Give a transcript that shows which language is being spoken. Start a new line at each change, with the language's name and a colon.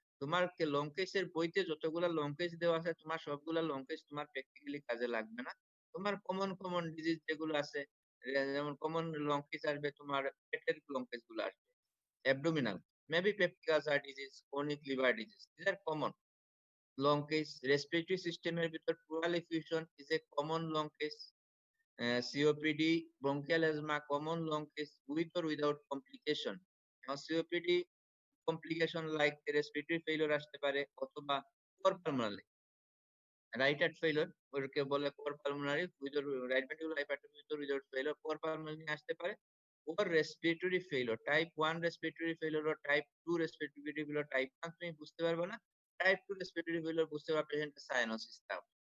Bangla: তোমার লং কেসের বইতে যতগুলা লং কেস দেওয়া আছে তোমার সবগুলা লং কেস তোমার প্র্যাকটিক্যালি কাজে লাগবে না। তোমার কমন ডিজিজ যেগুলো আছে যেমন কমন লং কেস আসবে তোমার পেটের লং কেস গুলো আসবে। Abdominal, maybe peptic ulcer disease, chronic liver disease.
English: These are common long case. Respiratory system এর ভিতর pleural effusion is a common long case. COPD, bronchial asthma, common long case with or without complication. Now COPD complication like respiratory failure
Bangla: আসতে পারে অথবা core pulmonary right heart failure ওকে বলে core pulmonary without right ventricular hypertension without failure core pulmonary আসতে পারে ওর respiratory failure type 1 respiratory failure ও type 2 respiratory failure type 1 তুমি বুঝতে পারবে না টাইপ 2 রেসপিরেটরি ফেইলিউর বুঝতে পারবে পেশেন্টের সাইনোসিস থাকবে